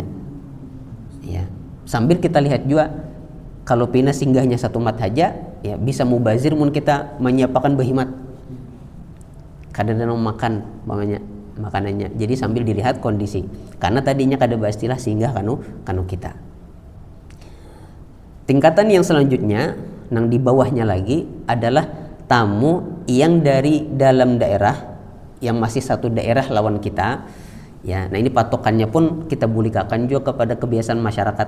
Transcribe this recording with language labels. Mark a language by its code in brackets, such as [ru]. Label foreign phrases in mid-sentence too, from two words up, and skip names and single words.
[bjn] Ya, sambil kita lihat juga kalau pina singgahnya satu mat saja, ya bisa mubazir mun kita menyiapkan behimat. [id] Kadang-kadang makan makanannya. Jadi sambil dilihat kondisi. [bjn] Karena tadinya kada istilah singgah kanu kita. [id] Tingkatan yang selanjutnya, nang di bawahnya lagi adalah tamu yang dari dalam daerah yang masih satu daerah lawan kita. Ya, nah ini patokannya pun kita bulikakan juga kepada kebiasaan masyarakat.